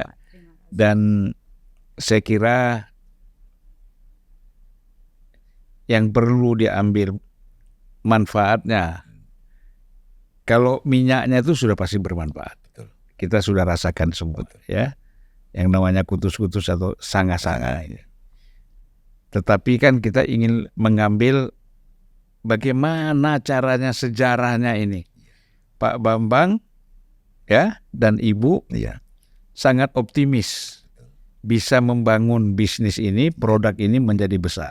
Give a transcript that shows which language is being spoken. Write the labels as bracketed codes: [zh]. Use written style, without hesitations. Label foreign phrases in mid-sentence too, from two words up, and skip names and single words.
[id] Dan saya kira yang perlu diambil manfaatnya, kalau minyaknya itu sudah pasti bermanfaat. Betul. Kita sudah rasakan semua ya. Yang namanya kutus-kutus atau sanga-sanga ini. Tetapi kan kita ingin mengambil bagaimana caranya, sejarahnya ini. Pak Bambang ya dan Ibu sangat optimis bisa membangun bisnis ini, produk ini menjadi besar.